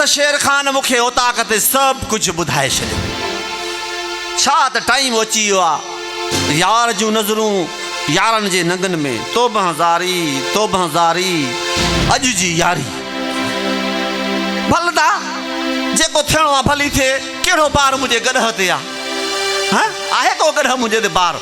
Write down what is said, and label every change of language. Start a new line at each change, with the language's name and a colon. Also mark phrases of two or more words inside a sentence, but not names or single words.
Sindhi: शेर खान मुखे उता कते सब कुछ बुधाए छॾियो छा त टाइम अची वियो आहे यार जूं नज़रूं यारन जे नंगन में तो बहजारी अॼु जी यारी भलदा जेको थियणो आहे भली थिए कहिड़ो बार मुंहिंजे गॾह ते आहे को गॾह मुंहिंजे ते बार